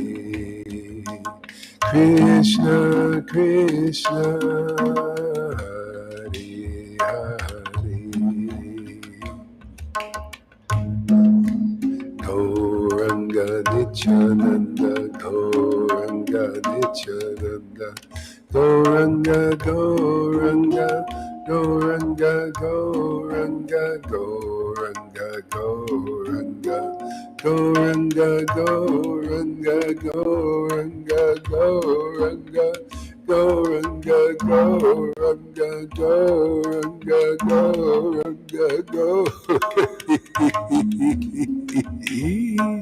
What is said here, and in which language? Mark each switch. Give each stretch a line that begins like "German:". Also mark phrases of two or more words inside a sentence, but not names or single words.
Sanskrit: Krishna Krishna, Hare Hare. Gauranga Nityananda, Gauranga Nityananda, Gauranga Gauranga, Gauranga Gauranga, Gauranga Gauranga, Goranga, Goranga, Goranga, Goranga, Goranga, Goranga, Goranga, Goranga, Goranga.